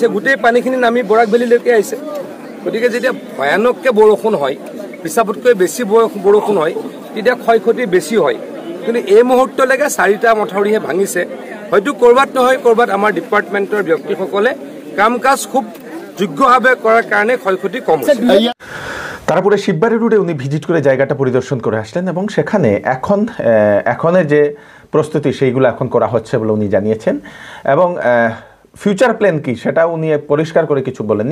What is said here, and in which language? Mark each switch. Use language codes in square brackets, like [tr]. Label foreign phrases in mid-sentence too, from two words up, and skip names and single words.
[as] গোটেই পানীখিনি নামি বৰাক ভেলীলৈকে আহিছে। গতিকে যেতিয়া ভয়ানককৈ বৰষুণ হয়, হিচাপতকৈ বেছি বৰষুণ হয়, তেতিয়া ক্ষয় ক্ষতি বেছি হয়। কিন্তু এই মুহূৰ্তলৈকে 4টা মথাউৰিহে ভাঙিছে। হয়তো ক'ৰবাত নহয় ক'ৰবাত আমাৰ ডিপাৰ্টমেণ্টৰ ব্যক্তিসকলে কাম কাজ খুব যোগ্যভাৱে [bn] কৰার কারণে ক্ষয়ক্ষতি কম হচ্ছে। তারপরে শিববাড়ি রোডে উনি ভিজিট করে জায়গাটা পরিদর্শন করে আসলেন এবং সেখানে এখনের যে প্রস্তুতি সেইগুলো এখন করা হচ্ছে বলে উনি জানিয়েছেন এবং ফিউচার প্ল্যান কি সেটা উনি পরিষ্কার করে কিছু বলেননি।